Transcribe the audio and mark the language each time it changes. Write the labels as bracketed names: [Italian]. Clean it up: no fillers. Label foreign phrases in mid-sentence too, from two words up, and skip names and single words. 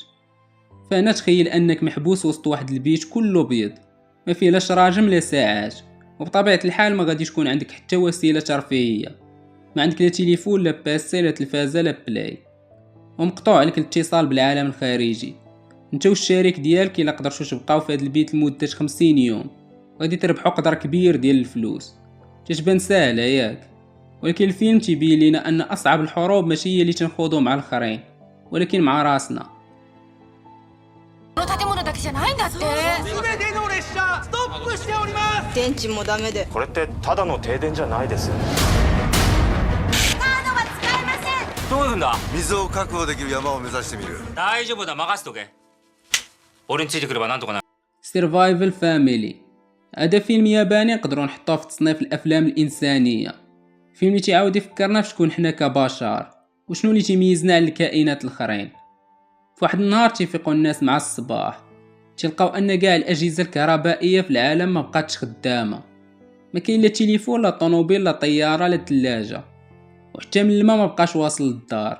[Arabic] فهنا تخيل انك محبوس وسط واحد البيت كله بيض، ما فيه لا شراجم لا ساعات، وبطبيعه الحال ما غادي تكون عندك حتى وسيله ترفيهيه، ما عندك لا تليفون لا باسي لا تلفازه لا بلاي، ومقطوع عليك الاتصال بالعالم الخارجي. انت والشريك ديالك الا قدرتوا تبقاو في هذا البيت لمده 50 يوم غادي تربحوا قدر كبير ديال الفلوس. تتبان ساهله ياك، ولكن الفيلم تيبين لنا ان اصعب الحروب ماشي هي اللي تنخوضوا مع الاخرين، ولكن مع راسنا. [Japanese] この建物だけじゃないんだって。全ての列車ストップしております。電池もダメで。これってただの停電じゃないです。カードは使えません。どこ行くんだ。水を確保できる山を目指してみる。大丈夫だ、任せとけ。俺についてくればなんとかなる。 Survival Family. [Arabic] هذا فيلم ياباني نقدروا نحطوه في تصنيف الافلام الانسانيه. فيلم اللي تيعاود يفكرنا في شكون حنا كبشر وشنو اللي تيميزنا على الكائنات الاخرين. في واحد النهار تيفيقوا الناس مع الصباح، تلقاو ان كاع الاجهزه الكهربائيه في العالم ما بقاتش خدامه، ما كاين لا تليفون لا طوموبيل لا طياره لا ثلاجه، وحتى من الماء ما بقاش واصل للدار.